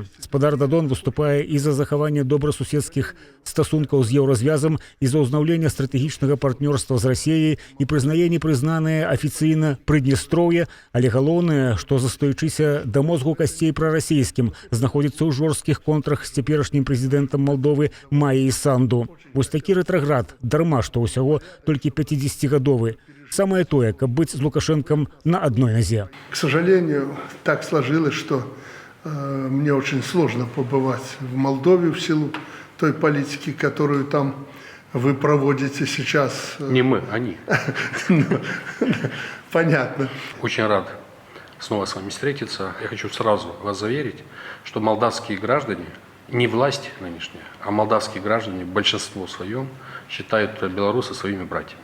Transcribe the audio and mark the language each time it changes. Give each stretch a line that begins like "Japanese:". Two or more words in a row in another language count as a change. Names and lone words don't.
Belarusian: Спадар Дадон выступае і за захаванне добрасуседскіх стасункаў з еўразвязам, і за ўзнаўленне стратэгічнага партнёрства з Расіяй, і прызнае непрызнанае афіцыйна Прыднестроўе, але галоўнае, што застаючыся да мозгу касцей прарасійскім, знаходзіцца ў жорсткіх контрах з цяперашнім прэзідэнтам Малдовы Майяй Санду. Вось такі рэтраград, дарма, што ўсяго толькі 50-гадовы.
Russian: Самое тое, каб быць з Лукашенком на одной нозе. К сожалению, так сложилось, что мне очень сложно побывать в Молдове в силу той политики, которую там вы проводите сейчас. Не мы, они. Понятно. Очень рад снова с вами встретиться. Я хочу сразу вас заверить, что молдавские граждане, не власть нынешняя, а молдавские граждане в большинстве своем считают белорусы своими братьями.